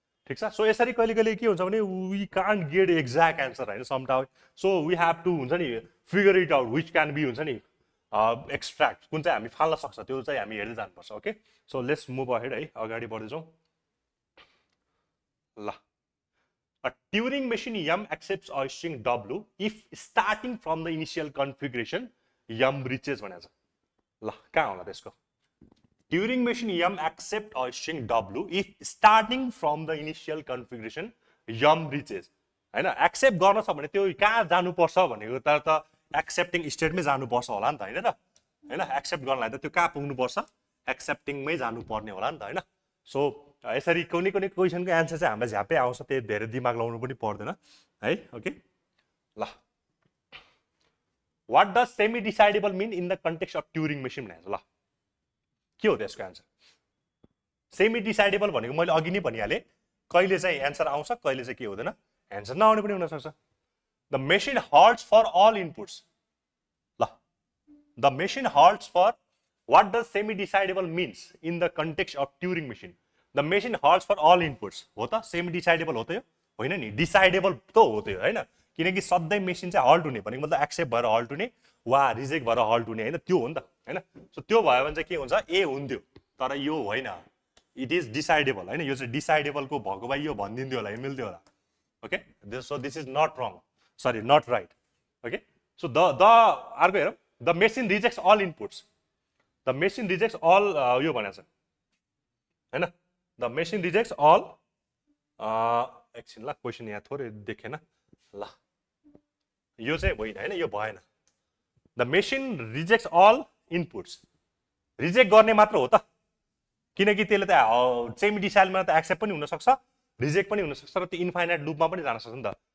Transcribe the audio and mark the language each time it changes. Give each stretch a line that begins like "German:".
Nepali: ठिक छ, सो यसरी कहिले कहिले के हुन्छ भने
English: we can't get exact answer
Nepali: होइन sometime,
English: so we have to
Nepali: हुन्छ नि
English: figure it out which can be हुन्छ
Nepali: नि एक्सट्र्याक्ट, कुन चाहिँ हामी फाल्न सक्छ त्यो चाहिँ हामी हेर्दै जानुपर्छ।
English: okay, so let's move ahead
Nepali: है, अगाडि बढ्दैछौँ ल।
English: A Turing machine yum accepts a string w if starting from the initial configuration yum reaches
Nepali: भनेको छ। ल कहाँ होला त्यसको,
English: Turing machine M accept a string w if starting from the initial configuration yum reaches होइन।
Nepali: एक्सेप्ट गर्न छ भने त्यो कहाँ जानुपर्छ भनेको त एक्सेप्टिङ स्टेटमै जानुपर्छ होला नि त होइन र होइन। एक्सेप्ट गर्नलाई त त्यो कहाँ पुग्नुपर्छ, एक्सेप्टिङमै जानुपर्ने होला नि त होइन।
English: so
Nepali: यसरी कुनै कुनै क्वेसनको एन्सर चाहिँ हामीलाई झ्यापै आउँछ, त्यो धेरै दिमाग लाउनु पनि पर्दैन है।
English: okay ल, what does semi decidable mean in the context of Turing machine
Nepali: भनेको ल के हो त्यसको एन्सर? सेमी डिसाइडेबल भनेको मैले अघि नै भनिहालेँ, कहिले चाहिँ एन्सर आउँछ कहिले चाहिँ के हुँदैन, एन्सर नआउने पनि हुनसक्छ।
English: The machine halts for all inputs. ल, the machine halts for, what does semi decidable means in the context of Turing machine? The machine halts for all inputs हो त?
Nepali: सेमी डिसाइडेबल हो त यो? होइन नि, डिसाइडेबल त हो त यो, होइन? किनकि सधैँ मेसिन चाहिँ हल्ट हुने भनेको मतलब एक्सेप्ट भएर हल्ट हुने वा रिजेक्ट भएर हल्ट हुने, होइन? त्यो हो नि त, होइन? सो त्यो भयो भने चाहिँ के हुन्छ, ए हुन्थ्यो, तर यो होइन,
English: it is decidable,
Nepali: होइन? यो चाहिँ डिसाइडेबलको भएको भए यो भनिदिन्थ्यो होला, मिल्थ्यो होला।
English: Okay, so this is not wrong, sorry not right. Okay, so the
Nepali: अर्को हेरौँ,
English: The machine rejects all inputs. The machine rejects all,
Nepali: यो भनेको छ, होइन?
English: the machine rejects all,
Nepali: एकछिन ल, क्वेसन यहाँ थोरै देखेन ल, यो चाहिँ होइन, होइन? यो भएन।
English: the machine rejects all inputs,
Nepali: reject गर्ने मात्र हो त, किनकि त्यसले त सेमी डिसाइडमा त एक्सेप्ट पनि हुनसक्छ, रिजेक्ट पनि हुनसक्छ, र त्यो इन्फाइनाइट लुपमा पनि जान सक्छ नि त।